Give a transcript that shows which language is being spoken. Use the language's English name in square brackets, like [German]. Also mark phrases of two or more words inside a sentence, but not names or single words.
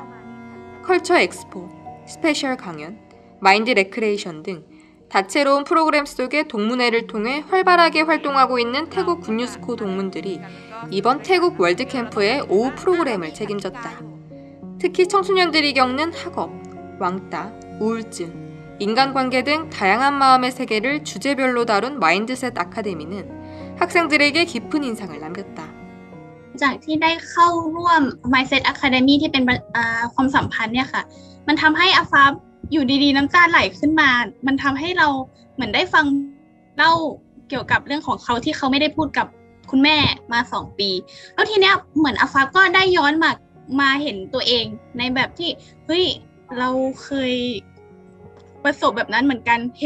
[Korean] 컬처 엑스포, 스페셜 강연, 마인드 레크레이션 등 다채로운 프로그램 속의 동문회를 통해 활발하게 활동하고 있는 태국 굿뉴스코 동문들이 이번 태국 월드캠프의 오후 프로그램을 책임졌다. 특히 청소년들이 겪는 학업, 왕따, 우울증, 인간관계 등 다양한 마음의 세계를 주제별로 다룬 마인드셋 아카데미는 학생들에게 깊은 인상을 남겼다. [Thai] จากที่ได้เข้าร่วม Mindset Academy ที่เป็นความสัมพันธ์เนี่ยค่ะมันทำให้อาฟ้าอยู่ดีๆน้ำตาไหลขึ้นมามันทำให้เราเหมือนได้ฟังเล่าเกี่ยวกับเรื่องของเขาที่เขาไม่ได้พูดกับ คุณแม่มา2 ปีแล้วทีเนี้ยเหมือนอาฟ้าก็ได้ย้อนมาเห็นตัวเองในแบบที่เฮ้ยเราเคยประสบแบบนั้นเหมือนกันเห